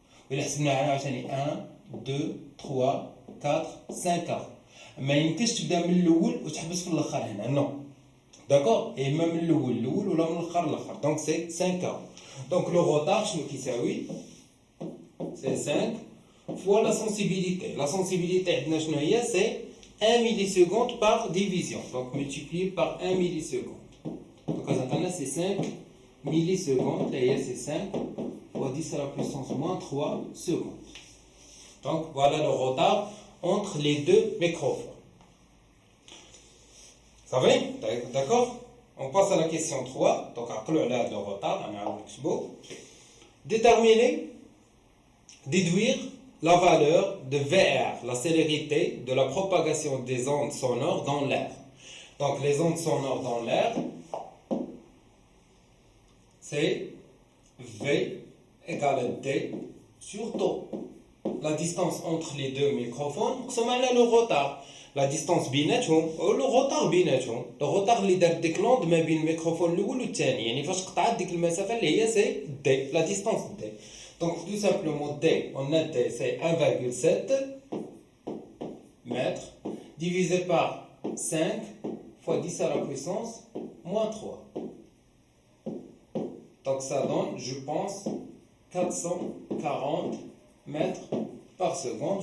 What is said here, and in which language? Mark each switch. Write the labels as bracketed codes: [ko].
[ar] والا حسبنا هنا عاوتاني 1 2 3 4 5 ما يمكنش تبدا من الاول وتحبس في الاخر هنا نو داكور اي اما من الاول ولا من الاخر للاخر دونك سي 5 دونك لو روتار شنو كيساوي سي 5 [fr] fois la sensibilité. La sensibilité c'est 1 milliseconde par division. Donc multiplié par 1 milliseconde. Donc c'est 5 millisecondes. Là c'est 5 fois 10 à la puissance moins 3 secondes. Donc voilà le retard entre les deux microphones. Ça va? D'accord? On passe à la question 3. Donc après le retard, on a un déduire la valeur de VR, la célérité de la propagation des ondes sonores dans l'air. Donc les ondes sonores dans l'air, c'est V égale D sur taux. La distance entre les deux microphones, c'est le retard. La distance بيناتهم le retard بيناتهم. [ar] Le retard اللي دار ديك لوند ما بين الميكروفون الاول والثاني يعني فاش قطعت ديك المسافه اللي هي سي D, [fr] la distance D. Donc tout simplement D, on a D, c'est 1,7 mètres divisé par 5 fois 10 à la puissance moins 3. Donc ça donne, je pense, 440 mètres par seconde.